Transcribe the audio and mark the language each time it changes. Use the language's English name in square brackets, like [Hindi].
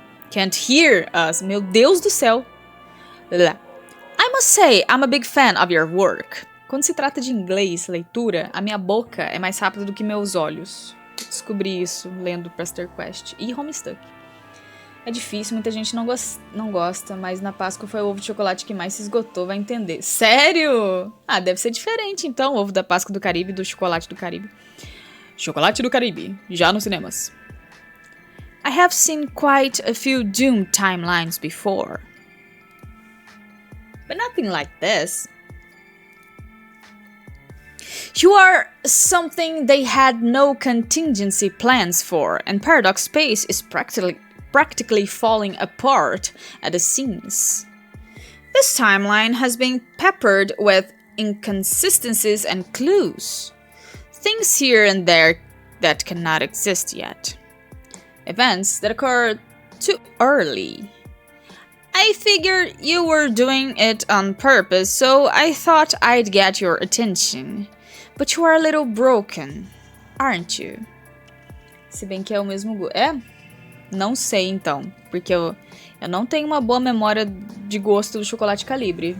[English] Can't hear us. [Portuguese] Meu Deus do céu. [English] I must say, I'm a big fan of your work. [Portuguese] Quando se trata de inglês, leitura, a minha boca é mais rápida do que meus olhos. Eu descobri isso lendo Pesterquest e Homestuck. É difícil, muita gente não gosta, mas na Páscoa foi o ovo de chocolate que mais se esgotou, vai entender. Sério? Ah, deve ser diferente então, o ovo da Páscoa do Caribe e do chocolate do Caribe. Chocolate do Caribe, já nos cinemas. [English] I have seen quite a few doomed timelines before. But nothing like this. You are something they had no contingency plans for, and Paradox Space is practically falling apart at the seams. This timeline has been peppered with inconsistencies and clues. Things here and there that cannot exist yet. Events that occurred too early. I figured you were doing it on purpose, so I thought I'd get your attention. But you are a little broken, aren't you? [Portuguese] Se bem que é o mesmo... É? Não sei, então. Porque eu não tenho uma boa memória de gosto do chocolate calibre.